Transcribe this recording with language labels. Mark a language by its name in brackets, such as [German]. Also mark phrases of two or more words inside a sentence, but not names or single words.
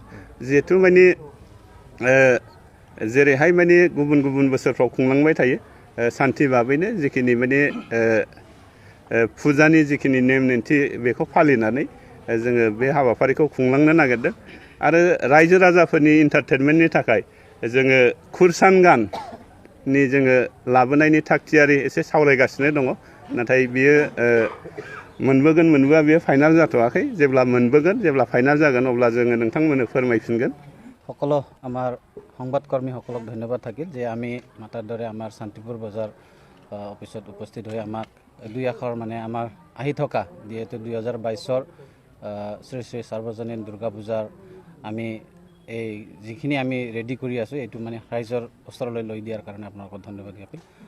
[Bodo] जिहेथु माने जेरैहाय माने गुबुन गुबुन बोसोरफ्राव खुंलांबाय थायो सान्थि भाबैनो जिखिनि माने फुजानि जिखिनि नेम निन्थि बेखौ फालिनानै जोङो बे हाबाफारिखौ खुंलांनो नागिरदों आरो रायजो राजाफोरनि इन्टारटेनमेन्टनि थाखाय जोङो खुरसान गाननि जोङो लाबोनायनि थागथियारि एसे सावरायगासिनो दङ। नाथाय बियो मोनबोगोन मोनबोआ बियो फाइनाल जाथ'वाखै। जेब्ला मोनबोगोन जेब्ला फाइनाल जागोन अब्ला जोङो नोंथांमोननो फोरमायफिनगोन। [Assamese] সকলো আমাৰ সংবাদকৰ্মীসকলক ধন্যবাদ থাকিল যে আমি মাতাৰ দৰে আমাৰ শান্তিপুৰ বজাৰ অফিচত উপস্থিত হৈ আমাক দুই আখৰ মানে আমাৰ আহি থকা যিহেতু 2022 শ্ৰী শ্ৰী সাৰ্বজনীন দুৰ্গা পূজাৰ আমি এই যিখিনি আমি ৰেডি কৰি আছোঁ এইটো মানে ৰাইজৰ ওচৰলৈ লৈ দিয়াৰ কাৰণে আপোনালোকক ধন্যবাদ জ্ঞাপিল।